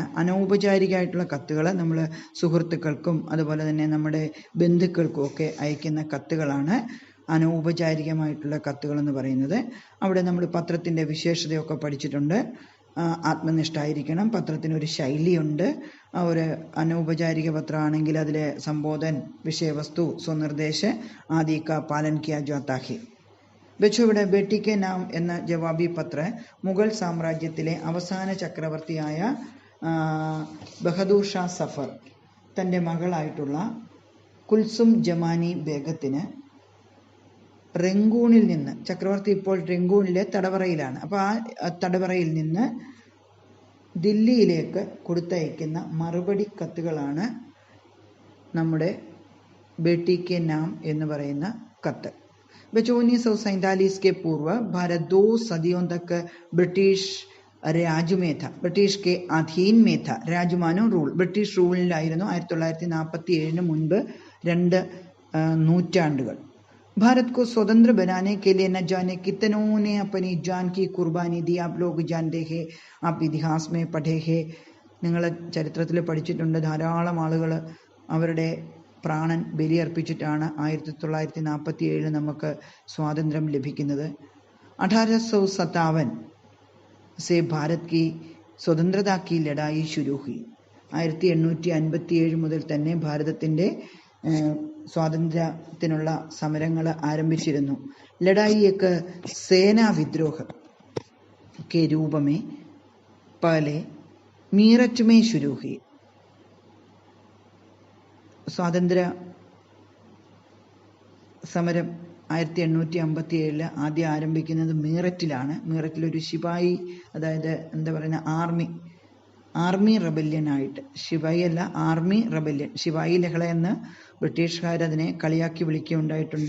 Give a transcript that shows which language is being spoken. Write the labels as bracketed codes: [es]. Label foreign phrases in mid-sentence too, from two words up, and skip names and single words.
[ml] അനൗപചാരികമായിട്ടുള്ള കത്തുകൾ നമ്മൾ സുഹൃത്തുക്കൾക്കും അതുപോലെ തന്നെ നമ്മുടെ ബന്ധുക്കൾക്കും ഒക്കെ അയക്കുന്ന കത്തുകളാണ് അനൗപചാരികമായിട്ടുള്ള കത്തുകൾ എന്ന് പറയുന്നത്. അവിടെ നമ്മൾ പത്രത്തിൻ്റെ വിശേഷതയൊക്കെ പഠിച്ചിട്ടുണ്ട്. ആത്മനിഷ്ഠായിരിക്കണം, പത്രത്തിനൊരു ശൈലിയുണ്ട്. [hi] ഒരു अनौपचारिक पत्र आनेंगे അതിലെ संबोधन, विषय वस्तु, स्वनिर्देश आदि का पालन किया जाता है. [ml] बच्चों, ഇവിടെ [hi] बेटी के नाम [ml] എന്ന ജവാബി പത്ര മുഗൾ സാമ്രാജ്യത്തിലെ അവസാന ചക്രവർത്തിയായ ബഹദൂർ ഷാ സഫർ തൻ്റെ മകളായിട്ടുള്ള കുൽസും ജമാനി ബേഗത്തിന് റംഗൂണിൽ നിന്ന്, ചക്രവർത്തി ഇപ്പോൾ റംഗൂണിലെ തടവറയിലാണ്, അപ്പോൾ ആ തടവറയിൽ നിന്ന് ദില്ലിയിലേക്ക് കൊടുത്തയക്കുന്ന മറുപടി കത്തുകളാണ് നമ്മുടെ [hi] बेटी के नाम [ml] എന്ന് പറയുന്ന കത്ത്. [hi] बच्चों, 1947 के पूर्व भारत 2 सदियों तक ब्रिटिश രാജ് में था, ब्रिटिश के अधीन में था. [ml] രാജുമാനോ റൂൾ, ബ്രിട്ടീഷ് റൂളിലായിരുന്നു 1947 മുൻപ് 2 നൂറ്റാണ്ടുകൾ. [hi] भारत को स्वतंत्र बनाने के लिए न जाने कितनों ने अपनी जान की कुर्बानी दी. आप लोग जानते हैं, आप इतिहास में पढ़े हैं, [ml] നിങ്ങൾ ചരിത്രത്തിൽ പഠിച്ചിട്ടുണ്ട്. ധാരാളം ആളുകൾ അവരുടെ പ്രാണൻ ബലിയർപ്പിച്ചിട്ടാണ് 1947 നമുക്ക് സ്വാതന്ത്ര്യം ലഭിക്കുന്നത്. [hi] 1857 से भारत की स्वतंत्रता की लड़ाई शुरू हुई. [ml] 1857 മുതൽ തന്നെ ഭാരതത്തിൻ്റെ സ്വാതന്ത്ര്യത്തിനുള്ള സമരങ്ങൾ ആരംഭിച്ചിരുന്നു. [hi] लड़ाई एक सेना विद्रोह के रूप में पहले मीरठ में शुरू हुई. [ml] സ്വാതന്ത്ര്യ സമരം 1857 ആദ്യം ആരംഭിക്കുന്നത് മീററ്റിലാണ്. മീററ്റിലൊരു ശിപായി, അതായത് എന്താ പറയുന്ന [en] army rebellion-ആയിട്ട്, [ml] ശിപായി അല്ല [en] army rebellion, [ml] ശിപായി ലഹള എന്ന് ബ്രിട്ടീഷുകാരതിനെ കളിയാക്കി വിളിക്കുകയുണ്ടായിട്ടുണ്ട്.